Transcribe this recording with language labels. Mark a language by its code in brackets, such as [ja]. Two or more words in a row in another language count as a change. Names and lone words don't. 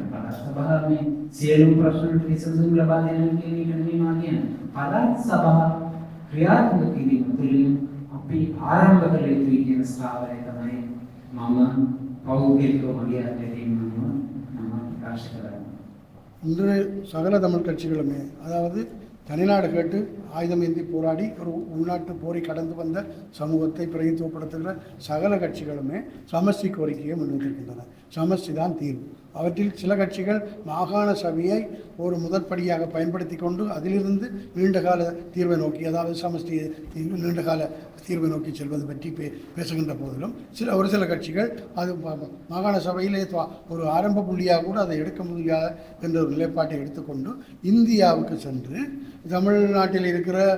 [si] පළාත් සභාවේ සියලුම ප්‍රශ්න විසඳුම් ලබා දෙන කියන එක නෙමෙයි මා කියන්නේ. පළාත් සභා ක්‍රියාත්මක කිරීම තුළින් අපි ආරම්භ කළ යුතුයි කියන ස්ථාවරය තමයි මම පෞද්ගලිකව මගේ අත්දැකීම ප්‍රකාශ කරන්නේ. [ta] இன்று சகல தமிழ் கட்சிகளுமே, அதாவது தனிநாடு கேட்டு ஆயுதம் ஏந்தி போராடி ஒரு உள்நாட்டு போரை கடந்து வந்த சமூகத்தை பிரதித்துவப்படுத்துகிற சகல கட்சிகளுமே சமஷ்டி கோரிக்கையை முன்வைத்திருக்கின்றன. சமஷ்டி தான் தீர்வு. அவற்றில் சில கட்சிகள் மாகாண சபையை ஒரு முதற்படியாக பயன்படுத்தி கொண்டு அதிலிருந்து நீண்டகால தீர்வை நோக்கி, அதாவது சமஷ்டி நீண்டகால தீர்வை நோக்கி செல்வது பற்றி பேசுகின்ற போதிலும் ஒரு சில கட்சிகள் அது மாகாண சபையிலே ஒரு ஆரம்ப புள்ளியாக கூட அதை எடுக்க முடியாது என்ற ஒரு நிலைப்பாட்டை எடுத்துக்கொண்டு இந்தியாவுக்கு சென்று தமிழ்நாட்டில் இருக்கிற